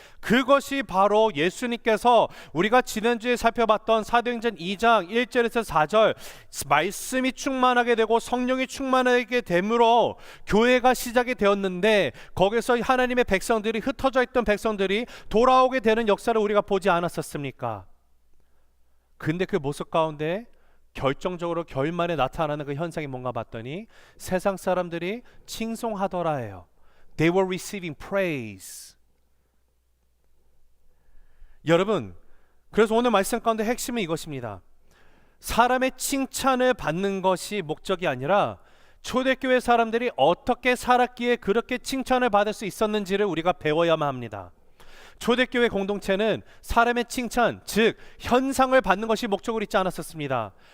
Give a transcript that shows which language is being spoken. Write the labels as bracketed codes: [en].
[ko] 그것이 바로 예수님께서 우리가 지난주에 살펴봤던 사도행전 2장 1절에서 4절 말씀이 충만하게 되고 성령이 충만하게 됨으로 교회가 시작이 되었는데, 거기서 하나님의 백성들이, 흩어져 있던 백성들이 돌아오게 되는 역사를 우리가 보지 않았었습니까? 근데 그 모습 가운데 결정적으로 결말에 나타나는 그 현상이 뭔가 봤더니 세상 사람들이 칭송하더라 해요. [en] They were receiving praise. [ko] 여러분, 그래서 오늘 말씀 가운데 핵심은 이것입니다. 사람의 칭찬을 받는 것이 목적이 아니라 초대교회 사람들이 어떻게 살았기에 그렇게 칭찬을 받을 수 있었는지를 우리가 배워야만 합니다. 초대교회 공동체는 사람의 칭찬, 즉 현상을 받는 것이 목적으로 있지 않았었습니다.